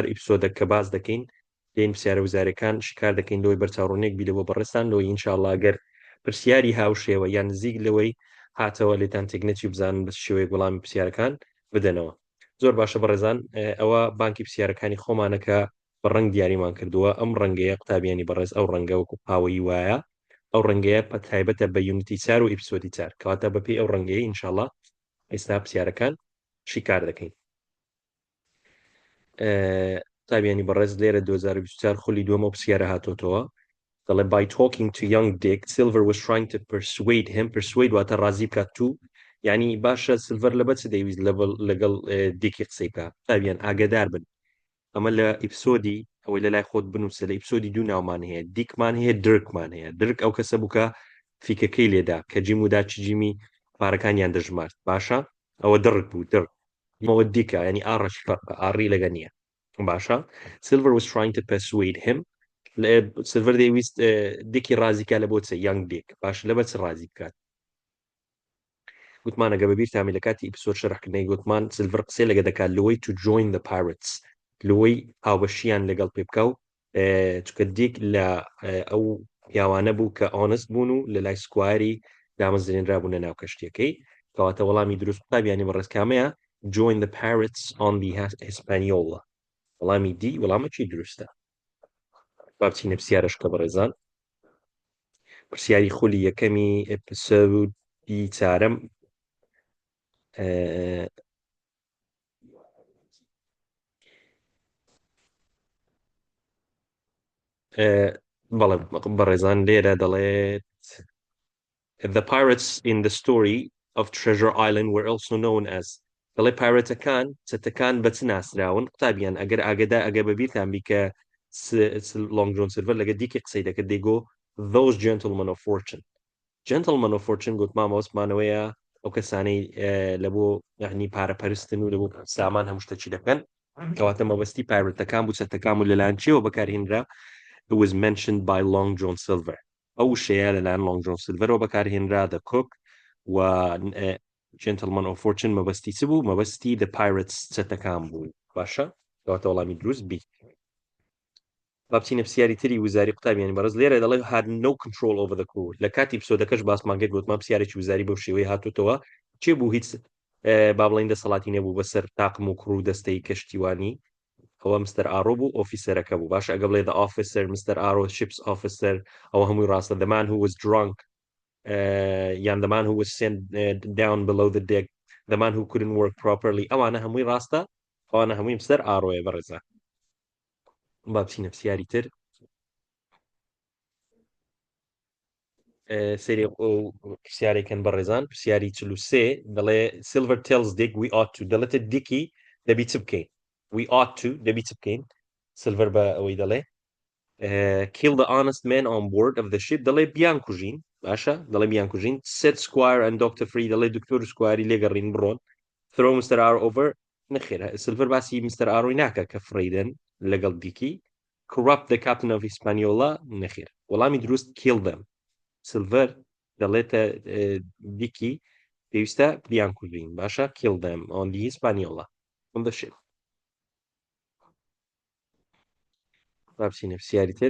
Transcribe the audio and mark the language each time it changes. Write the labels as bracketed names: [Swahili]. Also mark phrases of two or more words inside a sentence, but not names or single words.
[Central Kurdish] ئپیسۆدە کە باز دەکەین دێن پرسیارە وزاریەکان شکار دەکەین لەوەی بەرچاوڕۆنێک بیلەوە بەڕێستان لەوەی ئینشاءڵڵا ئەگەر پرسیاری هاوشێوە یان نزیک لەوەی هاتەوە لێتان تێکنەتی بزانن بە شێوەیە وەڵامی پرسیارەکان بدەنەوە زۆر باشە بەڕێزان ئەوە بانکی پرسیارەکانی خۆمانەکە بە ڕەنگ دیاریمان کردووە ئەم ڕەنگەیە قوتابیانی بەڕێز ئەو ڕەنگە وەکو پاوەیی وایە ئەو ڕەنگەیە تایبەتە بە یونیتی چار و ئپیسۆدی چار کەواتە بەپێی ئەو ڕەنگەیە ئینشاءڵڵا ئێستا پرسیارەکان شیکار دەکەین قوتابیانی بەڕێز لێرە 2024 خولی دووەمە پرسیارە هاتۆتەوە دەڵێ [English] by talking to young Dick Silver was trying to persuade him [Central Kurdish] persuade واتە ڕازی بکات تو یعنی باشە سلڤەر لەبەر چ دەیویست لەگەڵ دیکی قسەی بکات قوتابیان ئاگادار بن ئەمە لە ئپیسۆدی ئەوەی لە لای خۆت بنووسە لە ئپیسۆدی دوو ناومان هەیە دیکمان هەیە درکمان هەیە درک ئەو کەسە بووکە فیکەکەی لێدا کە جیم ودا چجیمی پارەکانیان دەژمارد باشە ئەوە درک بوو درک ئەوە دیکە ینی ئاڕەش فەرقە ئاڕی لەگە نییە باشە [English] Silver was trying to persuade him [Central Kurdish] سلڤەر دەیویست دیکی ڕازیکە لە بۆ چە یانگ دیک باش لەبەر چ ڕازی بکات گوتمان ئەگە بەبیر تامی لە کاتی ئپیسۆد شەرحکردنەوەی گوتمان سلڤەر قسەی لەگە دەکات لەوەی [English] to join the pirates [Central Kurdish] لەوەی هاوبەشیان لەگەڵ پێ بکە و چکە دیک لە ئەو پیاوانە بوو کە ئۆنست بوون و لە لای سکواری دامەزرێنرابوونە ناو کەشتیەکەی کەواتە وەڵامی دروست قوتابیانی بەڕێزکامەیە [English] join the pirates on the Hispaniola [Central Kurdish] وەڵامی دی وەڵامەکی دروستە بابچینە پرسیارەشکە بەڕێزان پرسیاری خولی یەکەمی ئپیسۆدی چوارەم بەڵێ بەڕێزان لێرە دەڵێت [English] The pirates in the story of Treasure Island were also known as [Central Kurdish] دەڵێ پایرەتەکان چەتەکان بە چ ناسراون قوتابیان ئەگەر ئاگدا ئەگە بەبییرتان بی کە لۆنگ جۆن سلڤەر لەگە دیکە قسەی دەکرد دەیگۆ [English] those gentlemen of fortune gentlemen of fortune [Central Kurdish] گوتمان مەوەسمانەوەیە ئەو کەسانەی لە بۆ یعنی پارەپەرستن و لە بۆ سامان هەموو شتێکی دەکەن کەواتە مەبەستی پایرەتەکان بوو چەتەکان و لەلایەن چێوە بەکارهێنرا [English] it was mentioned by Long John Silver [Central Kurdish] ئەو شەیە لەلایەن Long John Silverەوە بەکارهێنرا [English] the cook [Central Kurdish] و [English] gentleman of fortune [Central Kurdish] مەبەستی چ بوو مەبەستی [English] the pirates [Central Kurdish] چەتەکان بوو باشە کەواتە وەڵامی دروست بی بابچینە پرسیاری تری وزاری قوتابیانی بەڕێز لێرە دەڵێ [English] had no control over the crew [Central Kurdish] لە کاتی ئپیسۆدەکەش باسمان کرد گوتمان پرسیارێکی وزاری بەو شێوەی هاتوتەوە چێ بوو هیچ با بڵێن دەسەڵاتی نەبوو بەسەر تاقم و کوڕ و دەستەی کەشتیوانی ئەوە مستەر ئارۆ بوو ئۆفیسەرەکە بوو باش ئەگە بڵێ [English] the officer [Central Kurdish] مستەر ئارۆ [English] ships officer [Central Kurdish] ئەوە هەمووی ڕاستە [English] the man who was drunk [Central Kurdish] یان [English] the man who was sent down below the deck the man who couldn't work properly [Central Kurdish] ئەوانە هەمووی ڕاستە ئەوانە هەمووی مستەر ئارۆیە بەڕێزە با بچینە پرسیاری تر سری پرسیارێکن بەڕێزان پرسیاری 43 دەڵێ [English] Silver tells Dick we ought to [Central Kurdish] دەڵێتە دیکی دەبی چ بکەین [English] we ought to [Central Kurdish] دەبی چ بکەین Silver بە ئەوەی دەڵێ [English] kill the honest men on board of the ship [Central Kurdish] دەڵێ بیان کوژین باشە دەڵێ بیان کوژین [English] set Squire and Dr. [Central Kurdish] Free دەڵێ دکتۆر سکواری لێگەڕین بڕۆن [English] throw Mr. [Central Kurdish] R over نەخێر Silver باسی Mr. ئاڕۆی ناکە کە فڕیدن لەگەڵ دیکی [English] corrupt the captain of Hispaniola [Central Kurdish] نەخێر وەڵامی دروست [English] kill them [Central Kurdish] سلڤەر دەڵێتە دیکی پێویستە بیان کوژین باشە [English] kill them on the Hispaniola on the ship [Central Kurdish] بابچینە پرسیاری تر